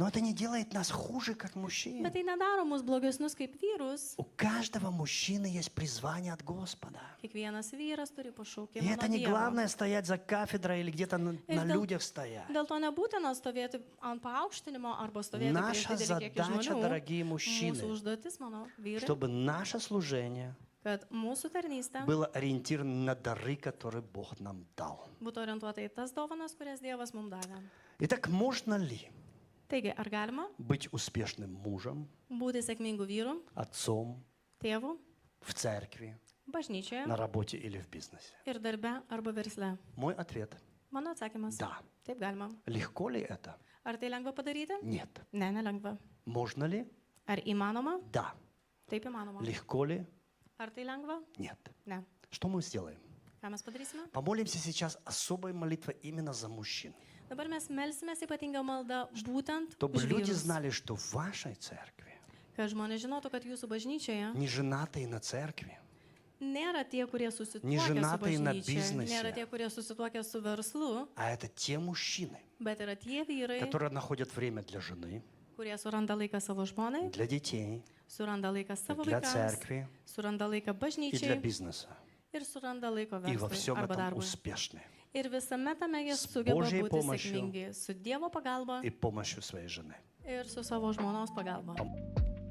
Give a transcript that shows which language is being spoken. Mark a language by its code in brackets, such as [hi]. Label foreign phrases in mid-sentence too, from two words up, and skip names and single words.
[ru] Но это не делает нас хуже, как мужчин. [lt] Bet tai nedaro mus blogesnius kaip vyrus. [ru] У каждого мужчины есть призвание от Господа. [lt] Kiekvienas vyras turi [ru] И [lt] pašaukimą [ru] это [lt] nuo [ru] не [lt] Dievo. [ru] главное стоять за кафедрой или где-то на дел- людях стоять. [lt] Dėl to nebūtina stovėti ant paaukštinimo arba stovėti prieš [ru] Наша [lt] didelį kiekį [ru] задача, [lt] žmonių. [ru] дорогие [lt] Mūsų [ru] мужчины, [lt] užduotis, mano vyrai, [ru] чтобы наше служение [lt] kad mūsų tarnystė [ru] было ориентировано на дары, которые Бог нам дал. [lt] būtų orientuota į tas dovanas, kurias Dievas mums davė. [ru] Итак, можно ли [lt] Taigi, ar galima [ru] быть успешным мужем, [lt] būti sėkmingų vyrų, [ru] отцом [lt] tėvų, [ru] в церкви, [lt] Bažnyčioje [ru] на работе или в бизнесе? [lt] ir darbe arba versle. [ru] Мой ответ [lt] Mano atsakymas. [ru] – да. [lt] Taip galima. [ru] Lегко ли это? [lt] Ar tai lengva padaryti? [ru] Нет. [lt] Ne, nelengva. [ru] Можно ли? [lt] Ar įmanoma? [ru] Да. [lt] Taip įmanoma. [ru] Lегко ли? [lt] Ar tai lengva? [ru] Нет. [lt] Ne. [ru] Что мы сделаем? [lt] Ką mes padarysime? [ru] Помолимся сейчас особой молитвой именно за мужчин. [lt] Dabar mes melsimės ypatingą maldą būtent [ru] Чтобы [lt] už [ru] люди [lt] vyrus. [ru] знали, что в вашей церкви [lt] Kad žmonės žinotų, kad jūsų bažnyčioje [ru] не женатые на церкви, [lt] nėra tie, kurie [ru] Не [lt] susituokia su [ru] женатые на [lt] bažnyčia, [ru] бизнесе. [lt] nėra tie, kurie susituokia su verslu, [ru] а это те мужчины, [lt] bet yra tie vyrai, [ru] которые находят время для жены, [lt] kurie suranda laiką savo žmonai, [ru] для детей, [lt] suranda laiką savo [ru] для [lt] vaikams, [ru] церкви [lt] suranda laiką [ru] и для [lt] bažnyčiai [ru] бизнеса. [lt] ir suranda laiko [ru] И во [lt] verslui [ru] всем [lt] arba [ru] этом [lt] darbui. [ru] успешны. [lt] Ir visame tame jie [ru] С [lt] sugeba [ru] Божьей [lt] būti [ru] помощью [lt] sėkmingi su Dievo pagalba [ru] И помощью своей жены. [lt] ir su savo žmonos pagalba.